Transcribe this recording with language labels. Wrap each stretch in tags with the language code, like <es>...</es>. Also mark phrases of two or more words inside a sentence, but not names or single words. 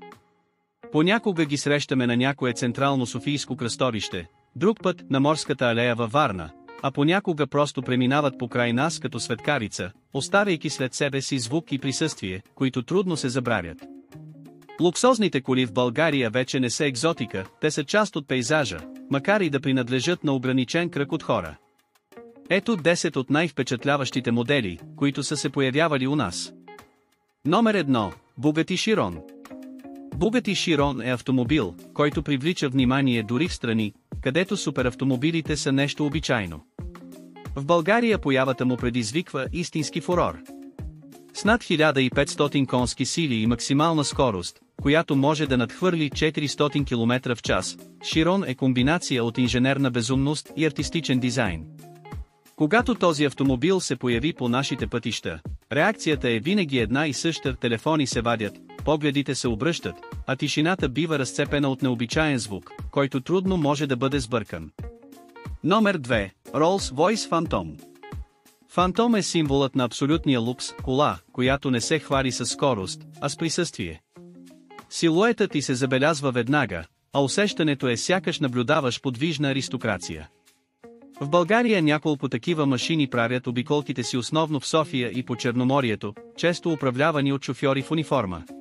<bg>Понякога ги срещаме на някое централно софийско кръстовище, друг път на Морската алея във Варна, а понякога просто преминават покрай нас като светкавица, оставяйки след себе си звук и присъствие, които трудно се забравят. Луксозните коли в България вече не са екзотика, те са част от пейзажа, макар и да принадлежат на ограничен кръг от хора. Ето 10 от най-впечатляващите модели, които са се появявали у нас. Номер 1. Bugatti Chiron. Bugatti Chiron е автомобил, който привлича внимание дори в страни, където суперавтомобилите са нещо обичайно. В България появата му предизвиква истински фурор. С над 1500 конски сили и максимална скорост, която може да надхвърли 400 км в час, Chiron е комбинация от инженерна безумност и артистичен дизайн. Когато този автомобил се появи по нашите пътища, реакцията е винаги една и съща, телефони се вадят, погледите се обръщат, а тишината бива разцепена от необичаен звук, който трудно може да бъде сбъркан. Номер 2. Rolls-Royce Phantom. Phantom е символът на абсолютния лукс, кола, която не се хвали със скорост, а с присъствие. Силуетът ти се забелязва веднага, а усещането е сякаш наблюдаваш подвижна аристокрация. В България няколко такива машини правят обиколките си основно в София и по Черноморието, често управлявани от шофьори в униформа.</bg>